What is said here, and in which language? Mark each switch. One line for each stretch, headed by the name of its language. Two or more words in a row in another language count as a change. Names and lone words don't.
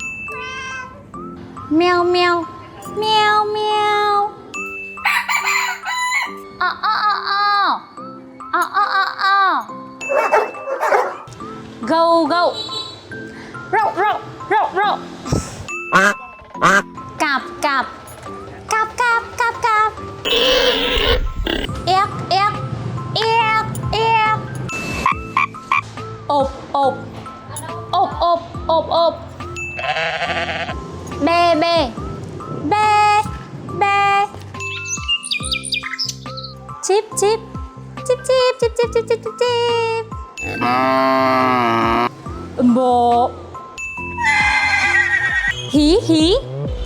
Japanese: ミャオミャオミャオミャオ。あああああああ。ゴーゴー。ロロロロ。
Vietnamese: cạp cạp cạp cạp cạp cạp ép ép ép ép ộp ộp ộp ộp ộp ộp bê bê bê bê chip chip chip chip chip chip chip chip chip chip bộ hí hí